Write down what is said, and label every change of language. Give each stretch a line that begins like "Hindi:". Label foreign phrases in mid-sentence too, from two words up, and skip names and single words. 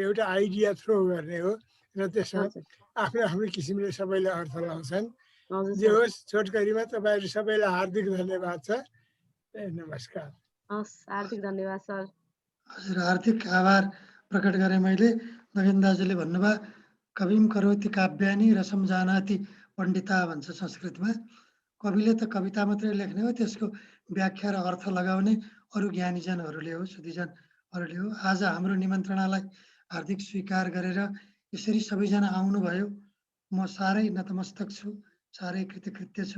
Nepali: एउटा
English: idea throw
Nepali: गर्ने हो र त्यसमा आफ्नो आफ्नो किसिमले सबैले अर्थ लाउँछन्। जे होस्, छोटकरीमा तपाईँहरू सबैलाई हार्दिक धन्यवाद छ। नमस्कार। हस्, हार्दिक धन्यवाद सर। हजुर, हार्दिक आभार प्रकट गरेँ मैले। नगेन्द्र दाजुले भन्नुभयो
Sanskrit: कविम करोति काव्यानि रसम जानाति पण्डिता
Nepali: भन्छ संस्कृतमा। कविले त कविता मात्रै लेख्ने हो, त्यसको व्याख्या र अर्थ लगाउने अरू ज्ञानीजनहरूले हो, सुधीजनहरूले हो। आज हाम्रो निमन्त्रणालाई हार्दिक स्वीकार गरेर यसरी सबैजना आउनुभयो। म साह्रै नतमस्तक छु, साह्रै कृतकृत्य छु।